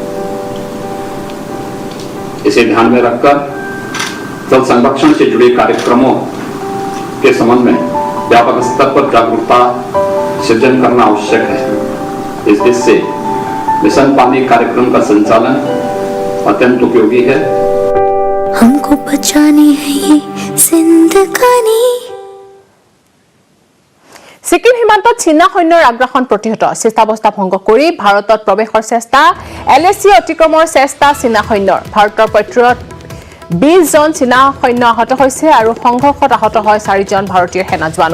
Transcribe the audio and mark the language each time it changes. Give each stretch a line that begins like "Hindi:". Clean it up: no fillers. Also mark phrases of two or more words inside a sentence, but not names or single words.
Hindi: इसे ध्यान में रखकर जल संरक्षण से जुड़े कार्यक्रमों के संबंध में व्यापक स्तर पर जागरूकता सृजन करना आवश्यक है। इस दृष्टि से मिशन पानी कार्यक्रम का संचालन अत्यंत उपयोगी है। हमको बचानी है ये जिंदगानी।
Assamese: ছিকিম সীমান্তত চীনা সৈন্যৰ আগ্ৰাসন প্ৰতিহত, স্থিতাৱস্থা ভংগ কৰি ভাৰতত প্ৰৱেশৰ চেষ্টা, LAC অতিক্ৰমৰ চেষ্টা চীনা সৈন্যৰ। ভাৰতৰ পক্ষত 20 জন চীনা সৈন্য আহত হৈছে আৰু সংঘৰ্ষত আহত হয় 4 জন ভাৰতীয় সেনা জোৱানো।